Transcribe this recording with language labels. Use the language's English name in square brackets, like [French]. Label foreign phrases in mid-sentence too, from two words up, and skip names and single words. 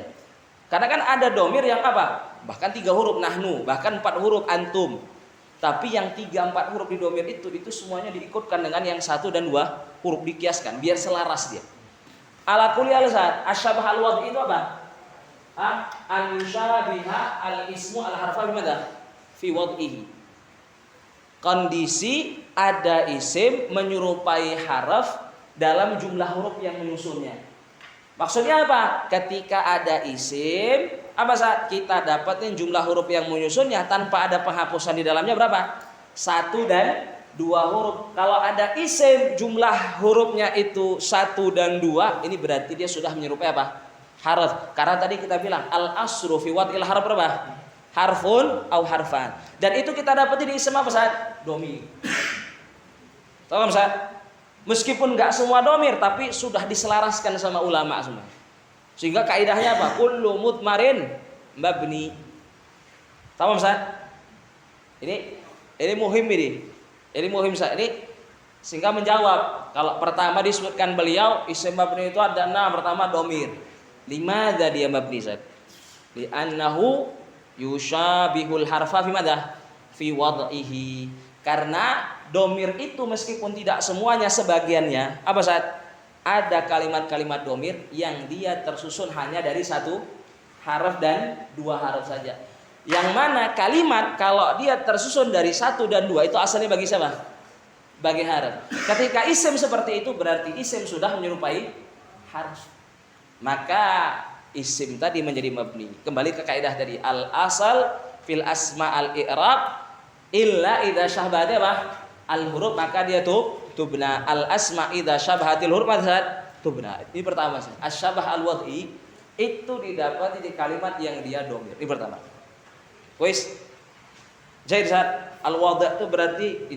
[Indonesian] Karena kan ada domir yang apa? Bahkan 3 huruf nahnu, bahkan 4 huruf antum. Tapi yang 3-4 huruf di domir itu semuanya diikutkan dengan yang 1 dan 2 huruf, dikiaskan biar selaras dia. [Arabic] Ala kulli hal asyabah al-wadh [Indonesian] itu apa? [Arabic] An-syarabiha al-ismu al-harfa bimana? Fi wad'ihi. [Indonesian] Kondisi ada isim menyerupai haraf dalam jumlah huruf yang menyusunnya. Maksudnya apa? Ketika ada isim, apa saat kita dapatin jumlah huruf yang menyusunnya tanpa ada penghapusan di dalamnya berapa? 1 dan 2 huruf. Kalau ada isim jumlah hurufnya itu 1 dan 2, ini berarti dia sudah menyerupai apa? Harf. Karena tadi kita bilang [Arabic] al asru fi wad'il harf [Indonesian] berapa? [Arabic] Harfun au harfan. [Indonesian] Dan itu kita dapat di isim apa Ustaz? Domir. Tahu Ustaz? Meskipun enggak semua domir tapi sudah diselaraskan sama ulama semua. Sehingga kaidahnya apa? [Arabic] Kullu mudmarin mabni. [Indonesian] Tahu Ustaz? Ini muhim ini. Ini muhim Ustaz. Ini Sehingga menjawab, kalau pertama disebutkan beliau isim mabni itu ada 6, pertama domir. Limadza dia mabni Zat? [Arabic] Li'annahu yushabihul harfa fi madza? Fi wad'ihi. [Indonesian] Karena domir itu meskipun tidak semuanya, sebagiannya apa Zat? Ada kalimat-kalimat domir yang dia tersusun hanya dari satu haraf dan dua haraf saja. Yang mana kalimat kalau dia tersusun dari satu dan dua itu asalnya bagi siapa? Bagi haraf. Ketika isim seperti itu berarti isim sudah menyerupai harf. Maka isim tadi menjadi mabni. Kembali ke kaidah tadi, [Arabic] al asal fil asma al i'rab illa idza syahbahati apa? Al huruf, [Indonesian] maka dia [Arabic] tubna. Al asma idza syabhatil huruf maka tubna. [Indonesian] Ini pertama sih. [Arabic] Asyabah al wad'i [Indonesian] itu didapati di kalimat yang dia domir. Ini pertama. Wis. Jadi saat [Arabic] al wad' [Indonesian] itu berarti ini.